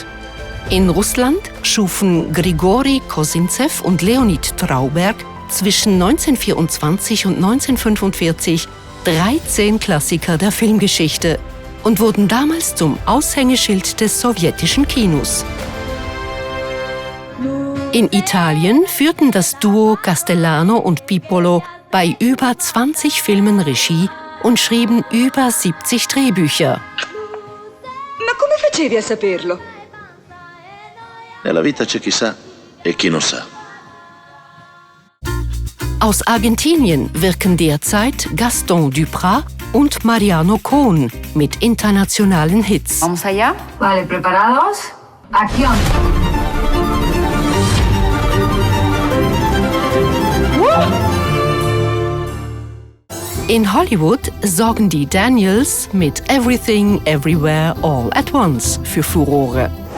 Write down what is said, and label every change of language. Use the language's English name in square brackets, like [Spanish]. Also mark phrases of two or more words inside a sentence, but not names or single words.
[German] In Russland schufen Grigori Kosintsev und Leonid Trauberg zwischen 1924 und 1945 13 Klassiker der Filmgeschichte und wurden damals zum Aushängeschild des sowjetischen Kinos. In Italien führten das Duo Castellano und Pipolo bei über 20 Filmen Regie und schrieben über 70 Drehbücher. [Italian] Ma come facevi a saperlo? Nella vita c'è chi sa e chi non sa. [German] Aus Argentinien wirken derzeit Gaston Duprat und Mariano Cohn mit internationalen Hits. [Spanish] Vamos allá? Vale, preparados? Acción. [German] In Hollywood sorgen die Daniels mit Everything, Everywhere, All at Once für Furore.